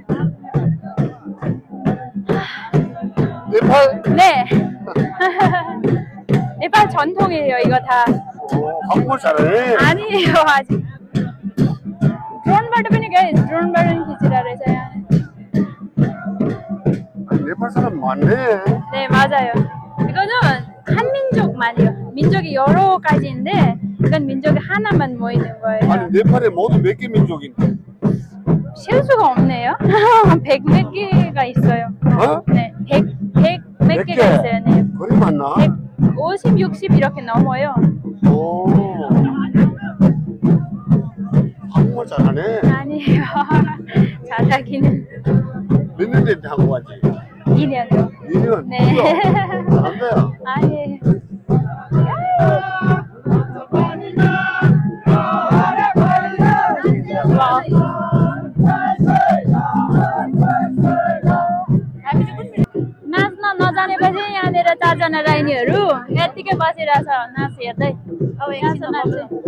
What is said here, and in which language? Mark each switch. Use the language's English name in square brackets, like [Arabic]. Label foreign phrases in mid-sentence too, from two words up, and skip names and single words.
[Nepali] नेपाल छन्थोगे यही कथा अनि आज ड्रोनबाट पनि गए ड्रोनबाट पनि खिचिरहेको रहेछ यहाँ [Korean] 네 맞아요. 이거는 한 민족 말이요. 민족이 여러 가지인데 이건 민족이 하나만 모이는 거예요. 아니 네팔에 모두 몇 개 민족인데? 셀 수가 없네요. 100 몇 개가 있어요. 어? 네, 100 몇 개가 있어요. 네. 그리 많나? 50, 60 이렇게 넘어요. 오. 한국말 잘하네. 아니에요. 잘하기는. 몇 년 됐는데 한국 왔지? 2년요. 2년? 네. 잘한다요. 아니에요. [Nepali] नाच्न नजानेपछि यहाँनिर 4 जना राइनीहरू यतिकै बसिरहेछ नाच हेर्दै अब एकछिन नाच्छ